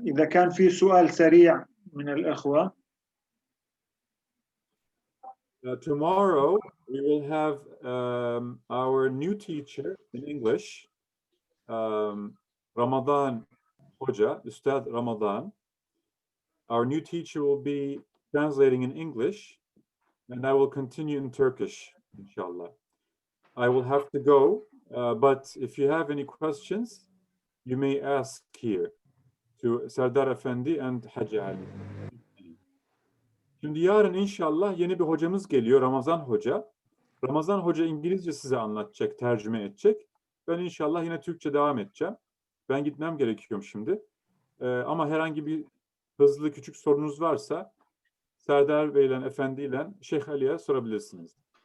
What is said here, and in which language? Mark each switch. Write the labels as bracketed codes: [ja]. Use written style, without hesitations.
[ar] إذا كان في سؤال سريع من الإخوة. [en] Tomorrow we will have our new teacher in English, Ramadan Hoca, Ustad Ramadan. Our new teacher will be translating in English, and I will continue in Turkish, inshallah. I will have to go, But if you have any questions, you may ask here to Serdar Efendi and Hacı Ali. [tr] Şimdi yarın inşallah yeni bir hocamız geliyor, Ramazan Hoca. Ramazan Hoca İngilizce size anlatacak, tercüme edecek. Ben inşallah yine Türkçe devam edeceğim. Ben gitmem gerekiyor şimdi. Ama herhangi bir hızlı küçük sorunuz varsa Serdar Bey ile Efendi ile Şeyh Ali'ye sorabilirsiniz.